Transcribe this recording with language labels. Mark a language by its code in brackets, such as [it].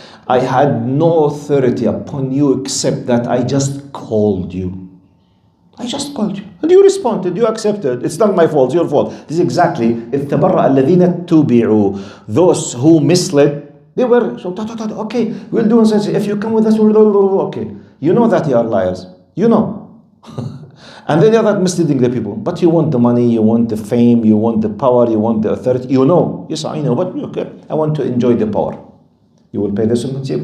[en] I had no authority upon you except that I just called you. I just called you. And you responded, you accepted. It's not my fault, it's your fault. This is exactly, [ar] إِذْ تَبَرَّأَ الَّذِينَ اتُّبِعُوا. [en] Those who misled, they were, okay, we'll do such. If you come with us, okay. You know that you are liars. You know. And then you're not misleading the people. But you want the money, you want the fame, you want the power, you want the authority. You know. Yes, I know, but okay, I want to enjoy the power. You will pay the sum.